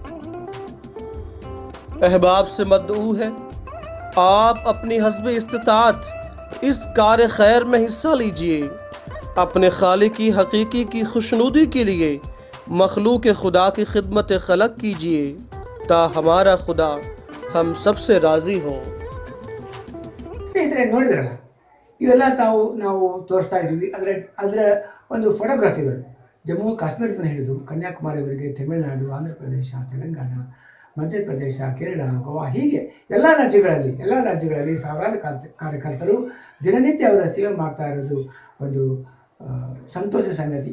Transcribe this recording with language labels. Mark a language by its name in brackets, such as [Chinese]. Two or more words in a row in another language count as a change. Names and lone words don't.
[Urdu] احباب سے مدعو ہے آپ اپنی حسب استطاعت اس کار خیر میں حصہ لیجیے. اپنے خالق کی حقیقی کی خوشنودی کے لیے مخلوق خدا کی خدمت خلق کیجیے تا ہمارا خدا ہم سب سے راضی ہو. [Kannada] ಸ್ನೇಹಿತರೆ, ನೋಡಿದ್ರಲ್ಲ, ಇವೆಲ್ಲ ನಾವು ತೋರಿಸ್ತಾ ಇದ್ದೀವಿ. ಅದರ ಒಂದು ಫೋಟೋಗ್ರಫಿಗಳು ಜಮ್ಮು ಕಾಶ್ಮೀರದಿಂದ ಹಿಡಿದು ಕನ್ಯಾಕುಮಾರಿವರೆಗೆ ತಮಿಳುನಾಡು, ಆಂಧ್ರ ಪ್ರದೇಶ, ತೆಲಂಗಾಣ, ಮಧ್ಯಪ್ರದೇಶ, ಕೇರಳ, ಗೋವಾ, ಹೀಗೆ ಎಲ್ಲ ರಾಜ್ಯಗಳಲ್ಲಿ ಸಾವಿರಾರು ಕಾರ್ಯಕರ್ತರು ದಿನನಿತ್ಯ ಅವರ ಸೇವೆ ಮಾಡ್ತಾ ಇರೋದು ಒಂದು ಸಂತೋಷ ಸಂಗತಿ.